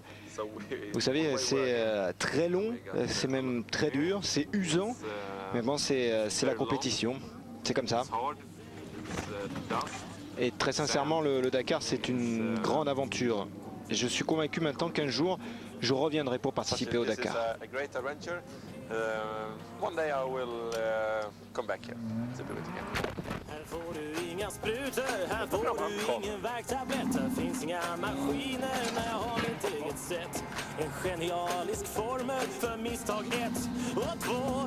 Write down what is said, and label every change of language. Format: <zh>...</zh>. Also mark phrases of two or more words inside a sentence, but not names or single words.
<fr>Vous savez, c'est très long, c'est même très dur, c'est usant. Mais bon, c'est la compétition, c'est comme ça. Et très sincèrement, le Dakar, c'est une grande aventure. Et je suis convaincu maintenant qu'un jour, je reviendrai pour participer au Dakar.</fr> <sv>Här får du inga sprutor, här får du ingen värktablett. Här finns inga maskiner, men jag har mitt eget sätt. En genialisk formel för misstag 1 och 2.</sv>